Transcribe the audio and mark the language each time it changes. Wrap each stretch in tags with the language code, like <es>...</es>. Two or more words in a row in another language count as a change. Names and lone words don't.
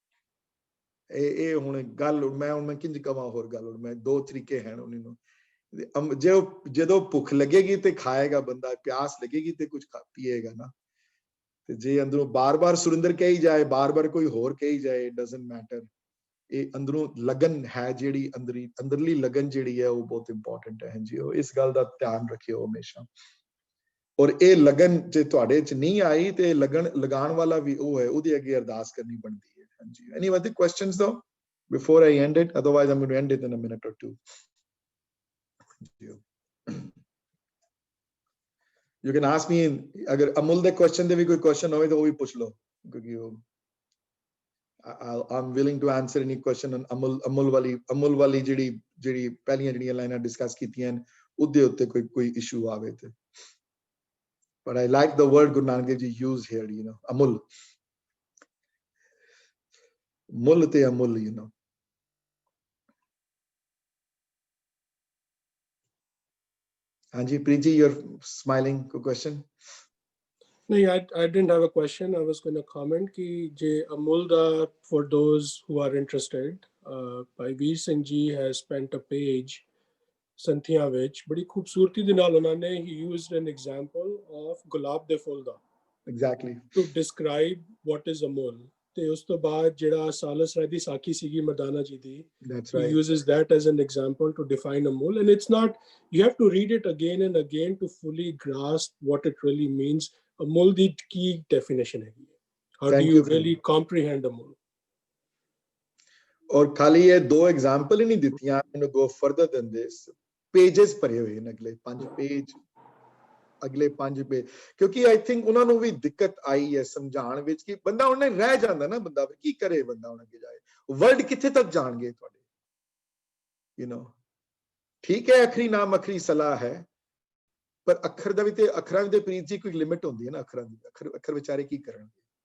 <pa>ਇਹ ਹੁਣ ਗੱਲ ਮੈਂ ਕਿੰਝ ਕਵਾਂ ਹੋਰ ਗੱਲ, ਹੁਣ ਮੈਂ ਦੋ ਤਰੀਕੇ ਹਨ ਉਹਨਾਂ ਨੂੰ, ਜਦੋਂ ਭੁੱਖ ਲੱਗੇਗੀ ਤੇ ਖਾਏਗਾ ਬੰਦਾ, ਪਿਆਸ ਲੱਗੇਗੀ ਤੇ ਕੁਝ ਪੀਏਗਾ ਨਾ, ਤੇ ਜੇ ਅੰਦਰੋਂ ਬਾਰ-ਬਾਰ ਸੁਰਿੰਦਰ ਕਹੀ ਜਾਏ, ਬਾਰ-ਬਾਰ ਕੋਈ ਹੋਰ ਕਹੀ ਜਾਏ,</pa> <en>it doesn't matter.</en> <pa>ਇਹ ਅੰਦਰੋਂ ਲਗਨ ਹੈ ਜਿਹੜੀ, ਅੰਦਰਲੀ ਲਗਨ ਜਿਹੜੀ ਹੈ, ਉਹ ਬਹੁਤ ਇੰਪੋਰਟੈਂਟ ਹੈ। ਹਾਂਜੀ, ਉਹ ਇਸ ਗੱਲ ਦਾ ਧਿਆਨ ਰੱਖਿਓ ਹਮੇਸ਼ਾ। ਔਰ ਇਹ ਲਗਨ ਜੇ ਤੁਹਾਡੇ 'ਚ ਨਹੀਂ ਆਈ, ਤੇ ਲਗਨ ਲਗਾਉਣ ਵਾਲਾ ਵੀ ਉਹ ਹੈ, ਉਹਦੇ ਅੱਗੇ ਅਰਦਾਸ ਕਰਨੀ ਬਣਦੀ ਹੈ। ਹਾਂਜੀ,</pa> <en>any other questions though before I end it? Otherwise I'm going to end it in a minute or two. You can ask me,</en> <pa>ਅਗਰ ਅਮੁਲ ਦੇ ਕੁਐਸਚਨ ਦੇ ਵੀ ਕੋਈ ਕੁਐਸਚਨ ਹੋਵੇ ਤਾਂ ਉਹ ਵੀ ਪੁੱਛ ਲਓ, ਕਿਉਂਕਿ ਉਹ</pa> <en>I'm willing to answer any question on</en> <pa>ਅਮੁਲ ਵਾਲੀ ਜਿਹੜੀ ਪਹਿਲੀਆਂ ਜਿਹੜੀਆਂ ਲਾਈਨਾਂ ਡਿਸਕਸ ਕੀਤੀਆਂ ਉਹਦੇ ਉੱਤੇ ਕੋਈ ਇਸ਼ੂ ਆਵੇ ਤੇ।</pa> <en>But I like the word Guru Nanak Dev Ji used here, you know, amul,</en> <pa>ਮੂਲ ਤੇ ਅਮੁਲ,</pa> <en>you know. Anji, Preeti, you're smiling. Good question. No, I didn't have a question. I was going to comment</en> <pa>ਕਿ ਜੇ ਅਮੁਲ ਦਾ,</pa> <en>for those who are interested, Bhai Veer Singh Ji has spent a page</en> <pa>ਸੰਥੀਆਂ ਵਿੱਚ ਬੜੀ ਖੂਬਸੂਰਤੀ ਦੇ ਨਾਲ ਉਹਨਾਂ ਨੇ</pa> <en>he used an example of</en> <pa>ਗੁਲਾਬ ਦੇ ਫੁੱਲ ਦਾ,</pa> <en>exactly, to describe what is amul.</en> <pa>ਤੇ ਉਸ ਤੋਂ ਬਾਅਦ ਜਿਹੜਾ ਸਾਲਸ ਰਾਏ ਦੀ ਸਾਖੀ ਸੀਗੀ ਮਰਦਾਨਾ ਜੀ ਦੀ,</pa> <en>that's he right, uses that as an example to define amul. And it's not, you have to read it again and again to fully grasp what it really means.</en> <pa>Amul ਦੀ ਕੀ definition ਹੈਗੀ ਹੈ,</pa> <en>how do you really comprehend amul?</en> <pa>ਔਰ ਖਾਲੀ ਇਹ ਦੋ ਐਗਜ਼ਾਮਪਲ ਹੀ ਨਹੀਂ ਦਿੱਤੀਆਂ, ਮੈਨੂੰ</pa> <en>go further than this,</en> <pa>pages ਭਰੇ ਹੋਏ ਨੇ, ਅਗਲੇ 5 ਪੇਜ, ਅਗਲੇ 5 ਪੇਜ, ਕਿਉਂਕਿ</pa> <en>I think</en> <pa>ਉਹਨਾਂ ਨੂੰ ਵੀ ਦਿੱਕਤ ਆਈ ਹੈ ਸਮਝਾਉਣ ਵਿੱਚ ਕਿ ਬੰਦਾ ਉਹਨੇ ਰਹਿ ਜਾਂਦਾ ਨਾ, ਬੰਦਾ ਕੀ ਕਰੇ, ਬੰਦਾ ਹੁਣ ਅੱਗੇ ਜਾਏ, ਵਰਡ ਕਿੱਥੇ ਤੱਕ ਜਾਣਗੇ ਤੁਹਾਡੇ,</pa> <en>you know,</en> <pa>ਠੀਕ ਹੈ ਅਖਰੀ ਨਾਮ ਅਖਰੀ ਸਲਾਹ ਹੈ, ਪਰ ਅੱਖਰ ਦਾ ਵੀ ਤੇ, ਅੱਖਰਾਂ ਦੇ ਪ੍ਰੀਤ ਜੀ ਕੋਈ ਲਿਮਿਟ ਹੁੰਦੀ ਹੈ ਨਾ, ਅੱਖਰਾਂ ਦੀ, ਅੱਖਰ ਵਿਚਾਰੇ ਕੀ ਕਰਨਗੇ,</pa>